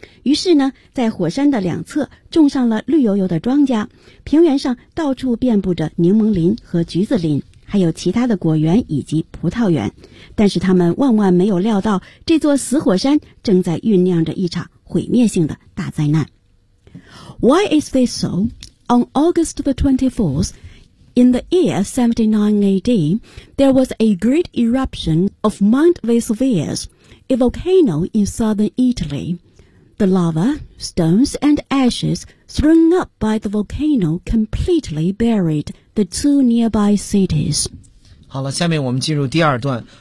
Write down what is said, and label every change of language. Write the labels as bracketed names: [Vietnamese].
[Chinese] 于是呢，在火山的两侧种上了绿油油的庄稼，平原上到处遍布着柠檬林和橘子林，还有其他的果园以及葡萄园。但是他们万万没有料到，这座死火山正在酝酿着一场毁灭性的大灾难。 [English] Why is this so? On August the 24th, in the year 79 AD, there was a great eruption of Mount Vesuvius, a volcano in southern Italy. The lava, stones, and ashes thrown up by the volcano completely buried the two nearby cities. [Chinese] 好了，下面我们进入第二段。